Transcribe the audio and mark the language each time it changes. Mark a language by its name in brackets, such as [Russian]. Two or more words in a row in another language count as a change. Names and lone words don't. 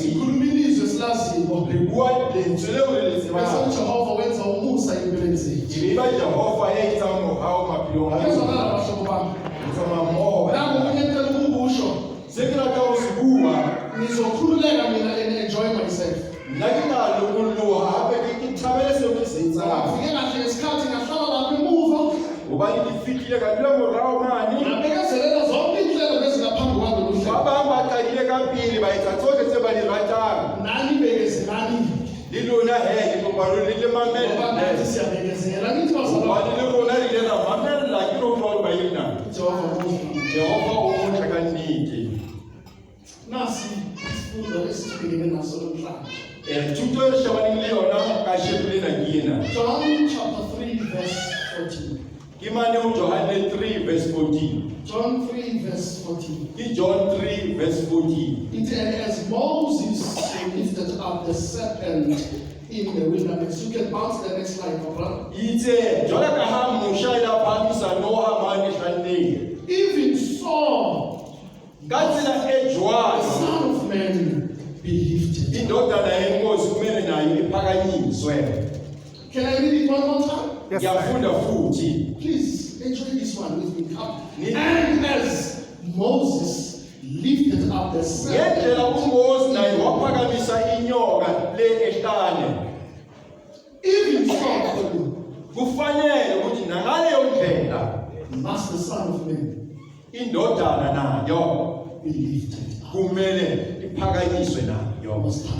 [Zulu] Sikhuluma ilizwe esilaziyo. [Southern Sotho] Re bua lentswe leo re le tsebang. [Zulu] Bese uJehova wenza umusa empilweni zethu. [Southern Sotho] Ke ba Jehova ya etsang mohao maphelong a [Zulu] Akezwakala [Southern Sotho] rona. [Zulu] bahlobo bami. [Southern Sotho] Re tsamaya mmoho. [Zulu] Nangu okunye engicela ukukusho. [Southern Sotho] Se ke rata ho se bua, [Zulu] Ngizokhululeka mina [English] and enjoy myself. [Southern Sotho] nna ke tla lokoloha hape ke thabele seo ke se etsang. [Zulu] Ngifike kahle ngesikhathi ngahlala lapha emuva. [Southern Sotho] Hobane ke fihlile ka dula morao mane. [Zulu] Ngabekezelela zonke inhlelo bezingaphambi kwami [Southern Sotho] Ba [Zulu] luhlelo. [Southern Sotho] bang ba qadile ka pele ba etsa tsohle tse ba di ratang. [Zulu] Nani bekezelani. [Southern Sotho] Le lona he ke kopa le le [Zulu] Ngoba nathi [Southern Sotho] mamele. [Zulu] siyabekezela. Ngithi basala. [Southern Sotho] Hobane le rona re ile ra mamella ke lo tloha ba ena. [Zulu] Jehova muhle. [Southern Sotho] Jehova o motle ka nnete. [Zulu] Nasi isifundo esibhekene naso namhlanje. [Southern Sotho] Thuto e re shebaneng le yona ka sheko lena ke ena. [English] John chapter 3 verse 14. [Southern Sotho] Ke mane ho Johane 3 verse 14. [English] John 3 verse 14. [Southern Sotho] Ke John 3 verse 14. [English] And as Moses lifted up the serpent in the wilderness. You can bounce the next slide, my brother. [Southern Sotho] Itse jwale ka ha Mosha ila phamisa Noha mane hlanneng. [English] Even so, [Southern Sotho] Ka tsela e [English] the [Southern Sotho] jwalo, [English] Son of Man be lifted. [Zulu] indodana yenkosi kumele nayo iphakanyiswe. [English] Can I read it one more time? [Zulu] Ngiyafunda futhi. [English] Please enjoy this one with me. Come. Ni- And as Moses lifted up the serpent [Zulu] Ngendlela uMose naye waphakamisa inyoka le ehlane. [English] even so, [Zulu] Kufanele ukuthi nangaleyo ndlela [English] must the Son of Man [Zulu] indodana nayo [English] be lifted up. [Zulu] kumele iphakanyiswe nayo. [English] Must